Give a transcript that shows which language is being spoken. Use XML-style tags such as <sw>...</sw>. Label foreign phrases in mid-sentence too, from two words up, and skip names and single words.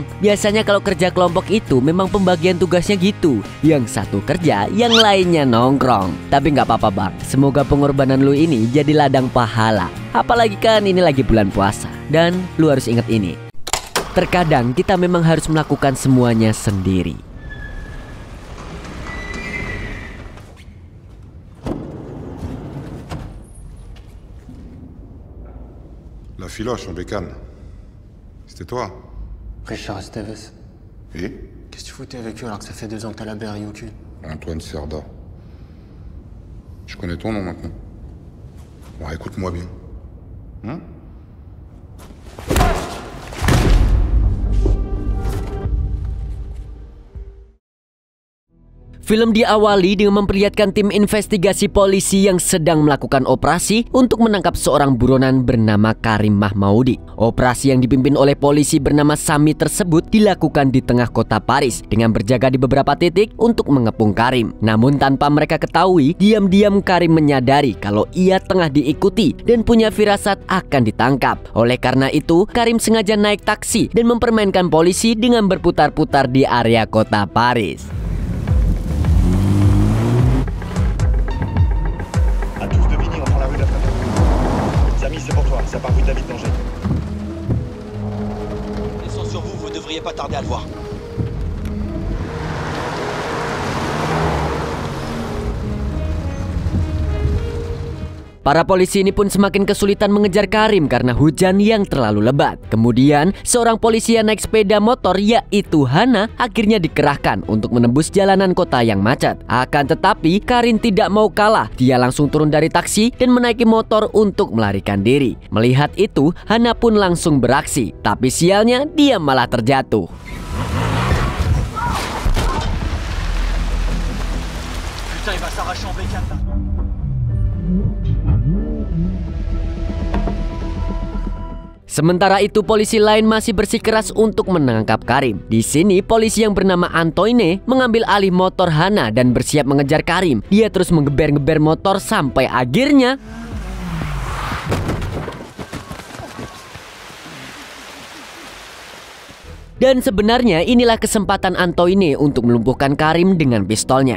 <id>Biasanya kalau kerja kelompok itu memang pembagian tugasnya gitu. Yang satu kerja, yang lainnya nongkrong. Tapi nggak apa-apa bang, semoga pengorbanan lu ini jadi ladang pahala. Apalagi kan ini lagi bulan puasa. Dan lu harus ingat ini, terkadang kita memang harus melakukan semuanya sendiri.</id> <fr>La filoche en bécane. C'était toi. Richard Esteves. Et Qu'est-ce que tu foutais avec eux alors que ça fait 2 ans que t'as la berry au cul? Antoine Serda. Je connais ton nom maintenant. Bon, écoute-moi bien.</fr> <id>Film diawali dengan memperlihatkan tim investigasi polisi yang sedang melakukan operasi untuk menangkap seorang buronan bernama Karim Mahmoudi. Operasi yang dipimpin oleh polisi bernama Sami tersebut dilakukan di tengah kota Paris dengan berjaga di beberapa titik untuk mengepung Karim. Namun tanpa mereka ketahui, diam-diam Karim menyadari kalau ia tengah diikuti dan punya firasat akan ditangkap. Oleh karena itu, Karim sengaja naik taksi dan mempermainkan polisi dengan berputar-putar di area kota Paris.</id> <fr>C'est pour toi, ça part rue David Danger. Laissons sur vous, vous devriez pas tarder à le voir.</fr> <id>Para polisi ini pun semakin kesulitan mengejar Karim karena hujan yang terlalu lebat. Kemudian, seorang polisi yang naik sepeda motor yaitu Hana akhirnya dikerahkan untuk menembus jalanan kota yang macet. Akan tetapi, Karim tidak mau kalah. Dia langsung turun dari taksi dan menaiki motor untuk melarikan diri. Melihat itu, Hana pun langsung beraksi. Tapi sialnya, dia malah terjatuh.</id> <fr>Putain, il va s'arracher en bécane là.</fr> <id>Sementara itu polisi lain masih bersikeras untuk menangkap Karim. Di sini polisi yang bernama Antoine mengambil alih motor Hana dan bersiap mengejar Karim. Dia terus menggeber-geber motor sampai akhirnya dan sebenarnya inilah kesempatan Antoine untuk melumpuhkan Karim dengan pistolnya.</id>